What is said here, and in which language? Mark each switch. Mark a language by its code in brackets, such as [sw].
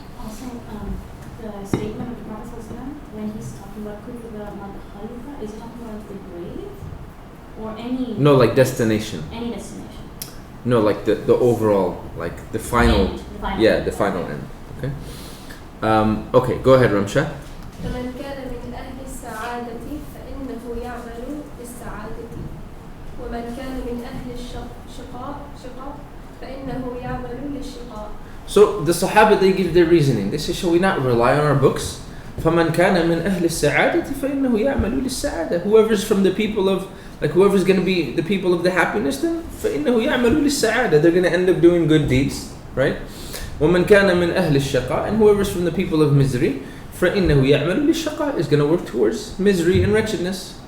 [en] Also, the statement of the Prophet ﷺ, when he's talking about kutba madkhalha, is he talking about the grave or any? No, like destination. Any destination. No, like the overall, like the final. End, the final yeah, the final end. Okay. Okay, go ahead, Ramsha. [ar] فمن كان من أهل السعادة فإنه يعمل للسعادة ومن كان من أهل الشقاء فإنه يعمل للشقاء. [en] So the Sahaba, they give their reasoning. They say, shall we not rely on our books? [ar] فمن كان من أهل السعادة فإنه يعمل للسعادة. [en] Whoever's from the people of, like whoever's going to be the people of the happiness, then [ar] فإنه يعمل للسعادة. [en] They're going to end up doing good deeds, right? [ar] ومن كان من أهل الشقاء, [en] and whoever's from the people of misery, [ar] فإنه يعمل للشقاء, [en] is going to work towards misery and wretchedness.